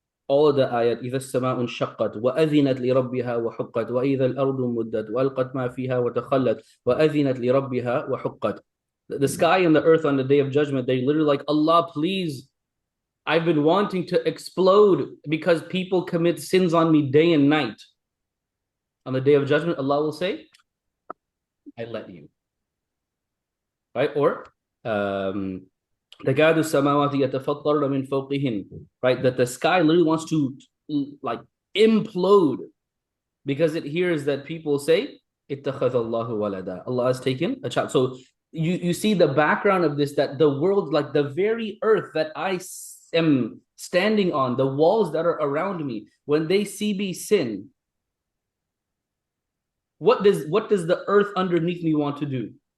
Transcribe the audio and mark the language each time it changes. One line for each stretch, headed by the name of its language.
English: All of the ayat,
Arabic: إذا السماء انشقت وأذنت لربها وحقت وإذا الأرض مدت وألقت ما فيها وتخلت وأذنت لربها وحقت.
English: The sky and the earth on the day of judgment, they literally like, Allah, please, I've been wanting to explode because people commit sins on me day and night. On the day of judgment, Allah will say, I let you. Right? Or
Arabic: تكاد السماوات يتفطرن من فوقهن,
English: right? That the sky literally wants to like implode because it hears that people say,
Arabic: اتخذ الله ولدا.
English: Allah has taken a child. So you see the background of this, that the world, like the very earth that I am standing on, the walls that are around me, when they see me sin, what does the earth underneath me want to do?